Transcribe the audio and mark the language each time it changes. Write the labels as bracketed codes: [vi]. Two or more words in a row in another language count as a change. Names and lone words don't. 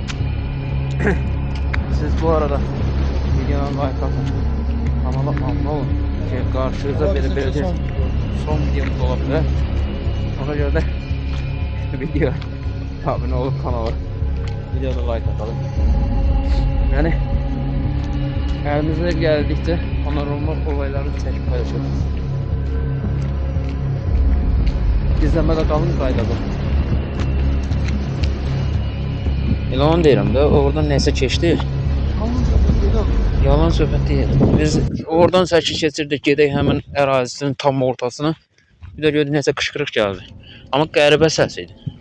[az] Siz bu arada videoya like atın. Kanala abunə olun. Qarşınıza belə son videomuz ola bilər. Ona görə də video abunə olub kanala. Videoda like atalım. [tr] Yani elimizde geldikçe paranormal olayları çekip paylaşıyoruz. İzlemede kalın kaydadı. [az] Elə onu deyirəm də, oradan nəsə keçdi. Yalan söhbət deyil. Biz oradan səki keçirdik, gedək həmin ərazisinin tam ortasına. Bir də gördük nəsə qışqırıq gəldi. Amma qəribə səs idi.